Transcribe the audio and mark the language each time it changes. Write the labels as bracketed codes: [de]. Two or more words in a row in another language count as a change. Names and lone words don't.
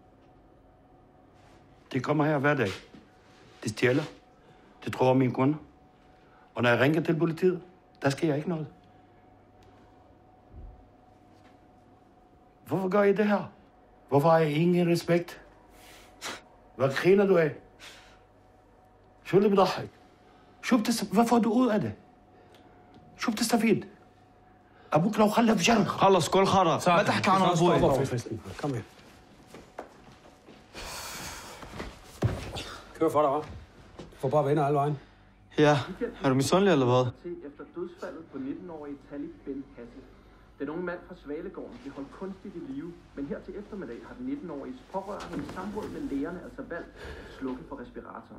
[da] Det kommer her hver dag. Det stjæler. Det tror mine kunder. Og når jeg ringer til politiet, der sker ikke noget. Hvorfor gør I det her? Hvorfor har I ingen respekt? Hvad griner du af? [ar] شو اللي بضحك؟ [da] hvad får du ud af det? [ar] شو بتستفيد؟ أبوك لو خلف جرح. خلص كل خرا. ما تحكي عن أبوي. [da] Kom her. Kør for dig, hva'? Du får bare venner alle vejen. Ja, er du misundelig eller hvad? Efter dødsfaldet på 19-årige Talib Ben Hassi. Den unge mand fra Svalegården blev holdt kunstigt i live, men her til eftermiddag har den 19-årige pårørende i samråd med lægerne altså valgt at slukke for respiratoren.